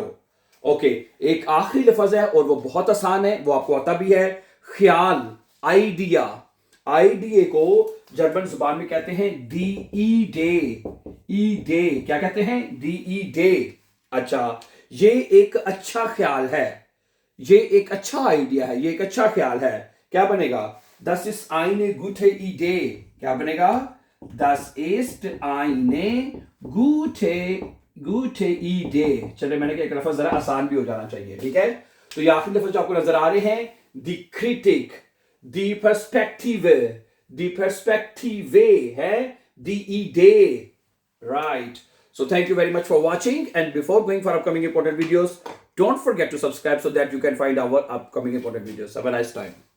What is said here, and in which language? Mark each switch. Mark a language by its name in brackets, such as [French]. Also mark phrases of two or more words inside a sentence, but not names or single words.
[Hindi] ओके, एक आखिरी लफ्ज है और वो बहुत आसान है, वो आपको आता भी है, ख्याल, आइडिया। आइडिया को जर्मन जुबान में कहते हैं [German] die Idee, [Hindi] क्या कहते हैं, [German] die Idee. [Hindi] अच्छा, ये एक अच्छा ख्याल है, ये एक अच्छा आइडिया है, ये एक अच्छा ख्याल है। क्या बनेगा, [German] das ist eine gute Idee, [Hindi] क्या बनेगा, [German] das ist eine gute Idee। [Hindi] चलिए, मैंने कहा एक लफ्ज जरा आसान भी हो जाना चाहिए, ठीक है। तो ये आखिरी लफ्ज आपको नजर आ रहे हैं, [German] die Kritik, die Perspektive [Hindi] है, [German] die Idee, [English] right? So thank you very much for watching, and before going for upcoming important videos, don't forget to subscribe so that you can find our upcoming important videos. Have a nice time.